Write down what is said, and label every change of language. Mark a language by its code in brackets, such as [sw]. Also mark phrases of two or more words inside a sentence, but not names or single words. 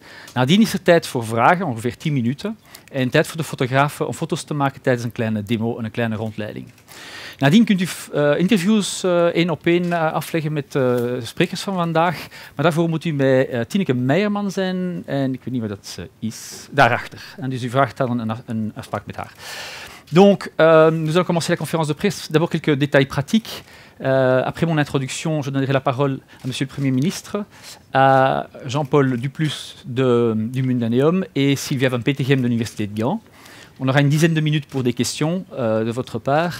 [nl] Nadien is er tijd voor vragen, ongeveer 10 minuten, en tijd voor de fotografen om foto's te maken tijdens een kleine demo en een kleine rondleiding. Nadien kunt u interviews één op één afleggen met de sprekers van vandaag, maar daarvoor moet u bij Tineke Meijerman zijn en ik weet niet waar dat is, daarachter. En dus u vraagt dan een afspraak met haar. [fr] Donc, nous allons commencer la conférence de presse. D'abord quelques détails pratiques. Après mon introduction, je donnerai la parole à Monsieur le Premier ministre, à Jean-Paul Duplus du Millennium et Sylvia van Petegem de l'Université de Gand. On aura une dizaine de minutes pour des questions de votre part.